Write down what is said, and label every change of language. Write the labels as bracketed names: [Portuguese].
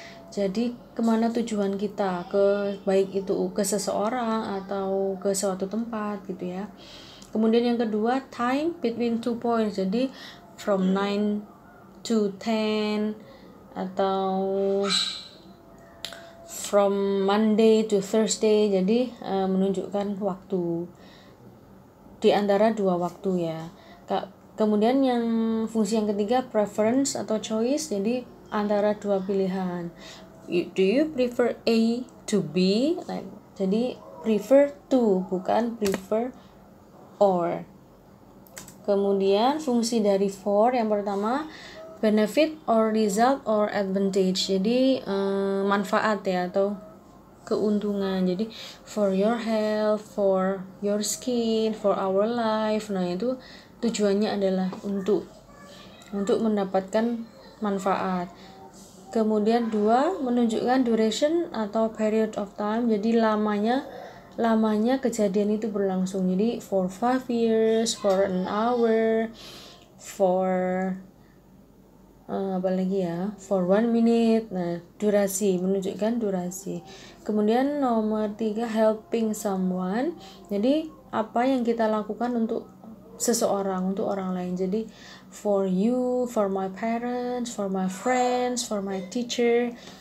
[Indonesian] Jadi kemana tujuan kita, baik itu ke seseorang atau ke suatu tempat gitu ya. Kemudian yang kedua, [English] time between 2 points. [Indonesian] Jadi [English] from 9 to 10 [Indonesian] atau [English] from Monday to Thursday. [Indonesian] Jadi menunjukkan waktu di antara 2 waktu ya. Kemudian yang fungsi yang ketiga, preference atau choice. Jadi antara 2 pilihan. [English] Do you prefer A to B? Like [Indonesian] Jadi [English] prefer to, [Indonesian] bukan [English] prefer or. [Indonesian] Kemudian fungsi dari for yang pertama [English] benefit or result or advantage. [Indonesian] Jadi manfaat ya atau keuntungan. Jadi [English] for your health, for your skin, for our life. [Indonesian] Nah, itu tujuannya adalah untuk mendapatkan manfaat. Kemudian 2, menunjukkan duration atau [English] period of time. [Indonesian] Jadi lamanya kejadian itu berlangsung. Jadi [English] for 5 years, for an hour, for for 1 minute. [Indonesian] Nah, durasi, menunjukkan durasi. Kemudian nomor 3, [English] helping someone. [Indonesian] Jadi apa yang kita lakukan untuk seseorang, untuk orang lain. Jadi [English] for you, for my parents, for my friends, for my teacher.